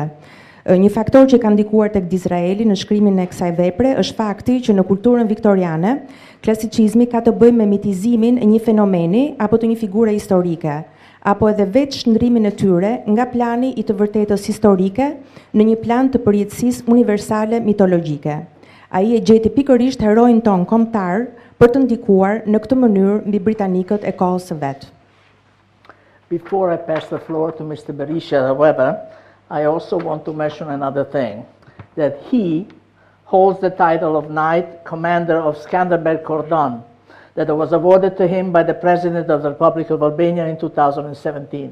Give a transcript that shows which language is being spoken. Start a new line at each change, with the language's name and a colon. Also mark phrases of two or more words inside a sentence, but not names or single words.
Albanian: Një faktor që ka ndikuar tek Disraeli në shkrimin e kësaj vepre është fakti që në kulturën viktoriane, klasicizmi ka të bëjë me mitizimin e një fenomeni apo të një figure historike, apo edhe vetë shndrimin e tyre nga plani I të vërtetës historike në një plan të përjetësisë universale mitologjike. Ai e gjeti pikërisht heroin ton kombëtar për të ndikuar në këtë mënyrë mbi britanikët e kohës së vet.
English: Before I pass the floor to Mr. Berisha, however, I also want to mention another thing, that he holds the title of Knight Commander of Skanderbeg Cordon, that was awarded to him by the President of the Republic of Albania in 2017.